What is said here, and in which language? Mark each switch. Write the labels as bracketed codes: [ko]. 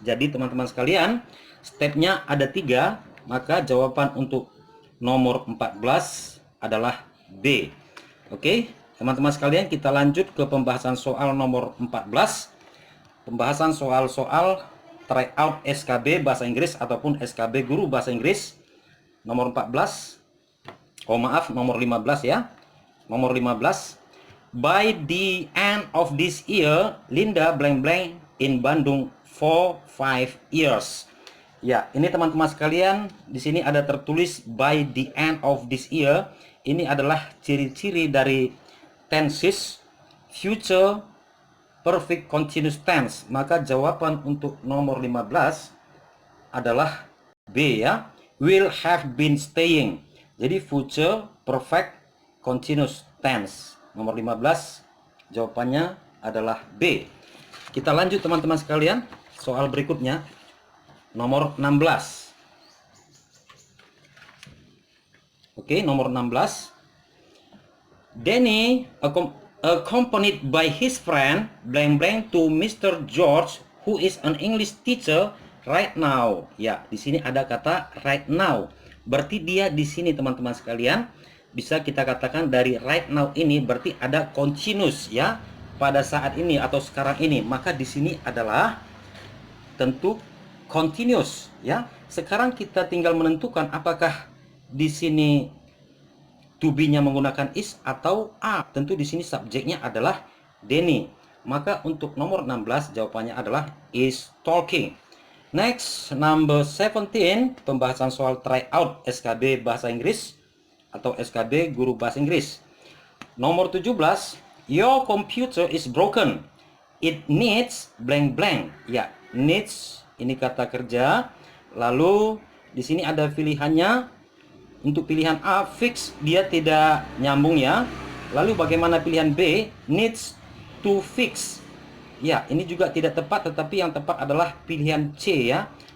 [id] Jadi teman-teman sekalian, stepnya ada 3, maka jawaban untuk nomor 14 adalah B. Oke, teman-teman sekalian, kita lanjut ke pembahasan soal nomor 14. Pembahasan soal-soal tryout SKB Bahasa Inggris ataupun SKB Guru Bahasa Inggris nomor 14. Nomor 15 ya. Nomor 15. [en] By the end of this year, Linda blank blank in Bandung for 5 years. [id] Ya, ini teman-teman sekalian, di sini ada tertulis [en] by the end of this year. [id] Ini adalah ciri-ciri dari tenses future perfect continuous tense. Maka jawaban untuk nomor 15 adalah B ya. [en] Will have been staying. [id] Jadi [en] future perfect continuous tense. [id] Nomor 15 jawabannya adalah B. Kita lanjut teman-teman sekalian, soal berikutnya nomor 16. Oke, nomor 16. [en] Danny accompanied by his friend blank blank to Mr. George who is an English teacher right now. [id] Ya, di sini ada kata [en] right now. [id] Berarti dia di sini teman-teman sekalian, bisa kita katakan dari [en] right now [id] ini berarti ada continuous ya, pada saat ini atau sekarang ini. Maka di sini adalah tentu continuous ya. Sekarang kita tinggal menentukan apakah di sini to be-nya menggunakan is atau are. Tentu di sini subjeknya adalah Danny. Maka untuk nomor 16 jawabannya adalah [en] is talking. Next, number 17, [id] pembahasan soal tryout SKB Bahasa Inggris atau SKB Guru Bahasa Inggris. Nomor 17, [en] your computer is broken. It needs blank blank. [id] Ya, [en] needs [id] ini kata kerja. Lalu di sini ada pilihannya. Untuk pilihan A, fix, dia tidak nyambung ya. Lalu bagaimana pilihan B, [en] needs to fix. [id] Ya, ini juga tidak tepat, tetapi yang tepat adalah pilihan C ya.